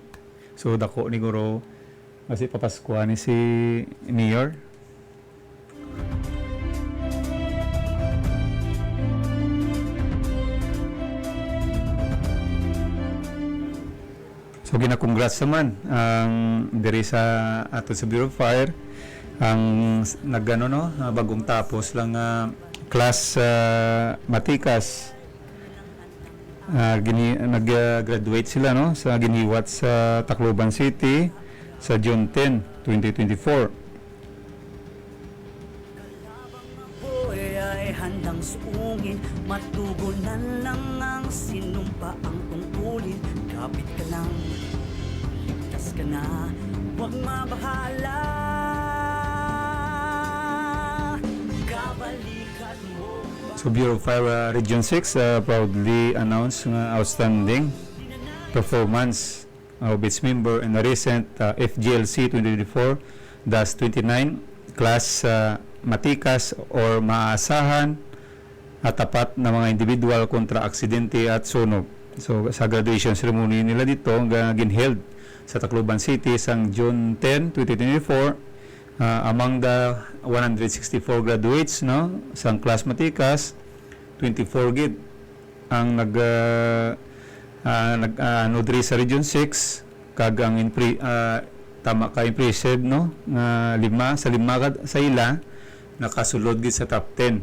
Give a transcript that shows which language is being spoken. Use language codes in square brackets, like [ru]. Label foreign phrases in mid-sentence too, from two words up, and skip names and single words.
[hil] So dako ni guro kasi papaskuhan ni si Mayor. So gina-congrats naman ang diri sa ato sa Bureau of Fire ang nagano, no, bagong tapos lang class Matikas. Nag-graduate sila, no, sa giniwat sa Tacloban City sa June 10, 2024. [tl] Boy ay handang suungin, matugunan lang ang sinumpa ang tungkulin. Kapit ka lang, ligtas ka na, huwag mabahala. Kabalikan mo. [en] So Bureau of Fire Region 6 proudly announced outstanding performance of its member in the recent FGLC 2024-29 class Matikas or [tl] Maasahan at tapat na mga individual kontra aksidente at sunog. [hil] So sa graduation ceremony nila dito ginheld sa Tacloban City sang June 10, 2024, [en] among the 164 graduates, [hil] no, sang class Matikas, 24 gid ang nudri sa Region 6 kag ang tama ka impressive, no, nga lima sa ila nakasulod gid sa top 10.